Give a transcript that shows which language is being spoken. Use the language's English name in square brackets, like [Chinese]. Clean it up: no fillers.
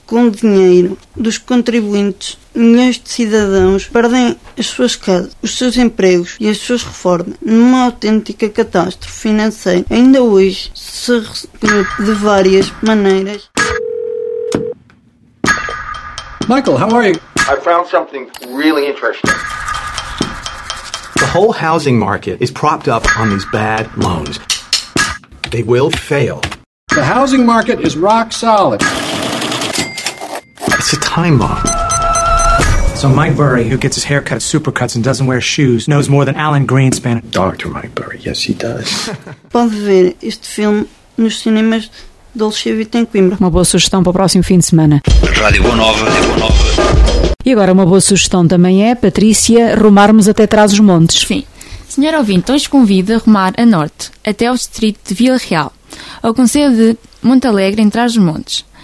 [Portuguese] Com o dinheiro dos contribuintes, milhões de cidadãos perdem as suas casas, os seus empregos e as suas reformas numa autêntica catástrofe financeira. Ainda hoje se recupera de várias maneiras. [English] Michael, how are you? I found something really interesting. The whole housing market is propped up on these bad loans. They will fail. The housing market is rock solid. It's a time bomb. So Mike Burry, who gets his hair cut at Supercuts and doesn't wear shoes, knows more than Alan Greenspan. Dr. Mike Burry, yes he does. [Portuguese] Pode ver este filme nos cinemas de Alexandria em Coimbra. Uma boa sugestão para o próximo fim de semana. Rádio Boa Nova, Rádio Boa Nova. E agora uma boa sugestão também é, Patrícia, rumarmos até Trás-os-Montes. Sim. Senhor ouvinte, hoje convido a rumar a norte, até ao distrito de Vila Real, ao concelho de Montalegre, em Trás-os-Montes.